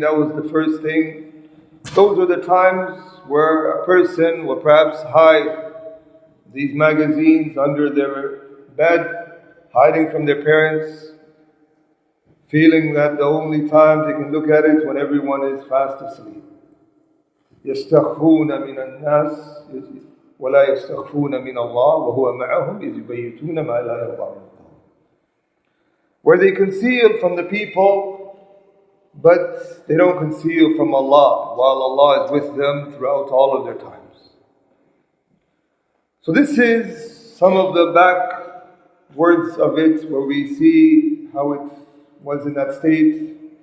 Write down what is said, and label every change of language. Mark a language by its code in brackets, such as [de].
[en] That was the first thing. Those were the times where a person would perhaps hide these magazines under their bed, hiding from their parents, feeling that the only time they can look at it when everyone is fast asleep. [ar] يستخفون من الناس ولا يستخفون من الله وهو معهم إذ يبيتون ما لا يرضى من الله. [en] Where they conceal from the people, but they don't conceal from Allah, while Allah is with them throughout all of their times. So this is some of the back words of it, where we see how it was in that state.